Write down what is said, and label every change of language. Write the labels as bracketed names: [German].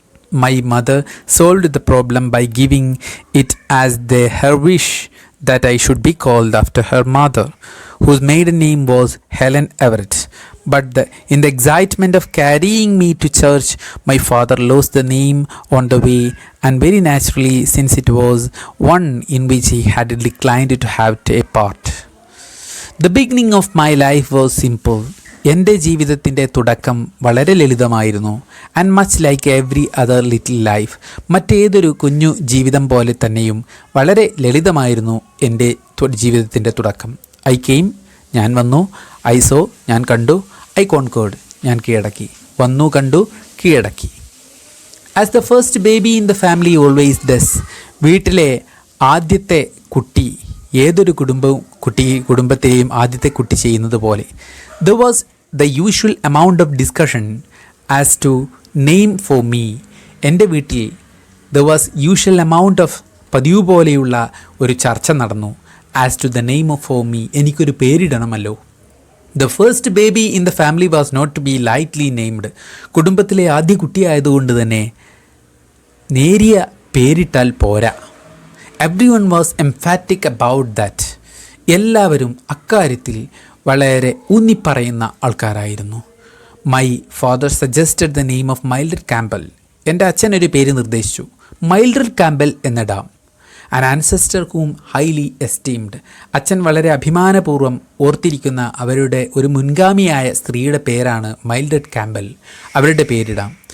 [English] My mother solved the problem by giving it as her wish that I should be called after her mother, whose maiden name was Helen Everett. But in the excitement of carrying me to church, my father lost the name on the way, and very naturally, since it was one in which he had declined to have a part. The beginning of my life was simple. [Malayalam] എൻ്റെ ജീവിതത്തിൻ്റെ തുടക്കം വളരെ ലളിതമായിരുന്നു. [English] and much like every other little life, [Malayalam] മറ്റേതൊരു കുഞ്ഞു ജീവിതം പോലെ തന്നെയും വളരെ ലളിതമായിരുന്നു എൻ്റെ ജീവിതത്തിൻ്റെ തുടക്കം. [English] I came, [Malayalam] ഞാൻ വന്നു. [English] I saw, [Malayalam] ഞാൻ കണ്ടു. [English] I conquered, [Malayalam] ഞാൻ കീഴടക്കി. വന്നു, കണ്ടു, കീഴടക്കി. [English] as the first baby in the family always does, [Malayalam] വീട്ടിലെ ആദ്യത്തെ കുട്ടി ഏതൊരു കുടുംബത്തെയും ആദ്യത്തെ കുട്ടി ചെയ്യുന്നത് പോലെ, [English] there was the usual amount of discussion as to name for me. [Malayalam] എൻ്റെ വീട്ടിൽ [English] there was usual amount of, [Malayalam] പതിവ് പോലെയുള്ള ഒരു ചർച്ച നടന്നു. [English] as to the name of for me, [Malayalam] എനിക്കൊരു പേരിടണമല്ലോ. [English] The first baby in the family was not to be lightly named. [Malayalam] കുടുംബത്തിലെ ആദ്യ കുട്ടിയായതുകൊണ്ട് തന്നെ നേരിയ പേരിട്ടാൽ പോരാ. [English] Everyone was emphatic about that. [Malayalam] എല്ലാവരും അക്കാര്യത്തിൽ വളരെ ഊന്നിപ്പറയുന്ന ആൾക്കാരായിരുന്നു. [English] my father suggested the name of [Malayalam] മൈൽഡ്രഡ് Campbell. എൻ്റെ അച്ഛൻ ഒരു പേര് നിർദ്ദേശിച്ചു, മൈൽഡ്രഡ് Campbell എന്നിടാം. [English] an ancestor whom highly esteemed, [Malayalam] അച്ഛൻ വളരെ അഭിമാനപൂർവ്വം ഓർത്തിരിക്കുന്ന അവരുടെ ഒരു മുൻഗാമിയായ സ്ത്രീയുടെ പേരാണ് മൈൽഡ്രഡ് കാമ്പൽ, അവരുടെ പേരിടാം.